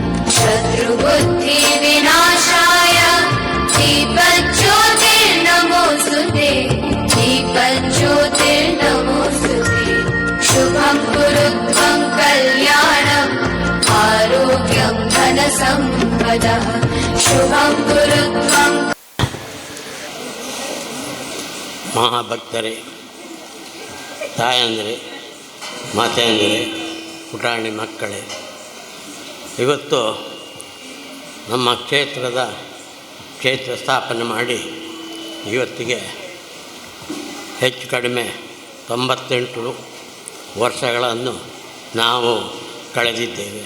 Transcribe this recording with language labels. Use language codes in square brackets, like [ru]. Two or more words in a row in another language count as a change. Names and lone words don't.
[sa] शत्रुबुद्धिविनाशाय दीपज्योतिर्नमोऽस्तुते दीपज्योतिर्नमोऽस्तुते शुभं कुरुत्वं कल्याणम् आरोग्यं धनसम्पदः शुभं कुरुत्वं [kn] ಮಹಾಭಕ್ತರೇ, ತಾಯಂದಿರೇ, ಮಾತೆಯಂದಿರೇ, ಪುಟಾಣಿ ಮಕ್ಕಳೇ, ಇವತ್ತು ನಮ್ಮ ಕ್ಷೇತ್ರ ಸ್ಥಾಪನೆ ಮಾಡಿ ಇವತ್ತಿಗೆ ಹೆಚ್ಚು ಕಡಿಮೆ 98 ವರ್ಷಗಳನ್ನು ನಾವು ಕಳೆದಿದ್ದೇವೆ.